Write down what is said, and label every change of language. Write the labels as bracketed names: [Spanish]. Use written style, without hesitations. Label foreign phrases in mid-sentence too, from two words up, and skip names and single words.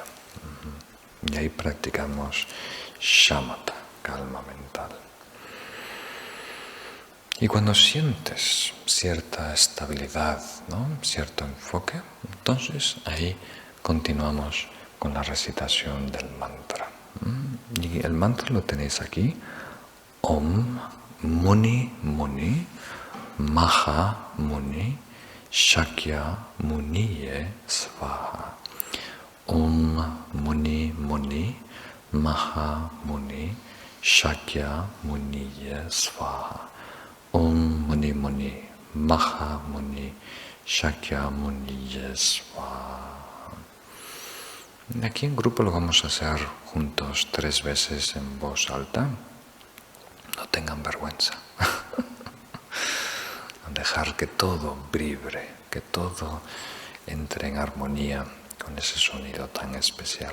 [Spanish] Y ahí practicamos shamatha, calma mental. Y cuando sientes cierta estabilidad, ¿no? Cierto enfoque, entonces ahí continuamos con la recitación del mantra. Y el mantra lo tenéis aquí. [Sanskrit] Om Muni Muni Maha Muni Shakya Muniye Svaha. Om Muni Muni Maha Muni Shakya Muniye Svaha. Om Muni Muni Maha Muni Shakya Muniye Svaha. [Spanish] Aquí en grupo lo vamos a hacer juntos 3 veces en voz alta. No tengan vergüenza. Dejar que todo vibre, que todo entre en armonía con ese sonido tan especial.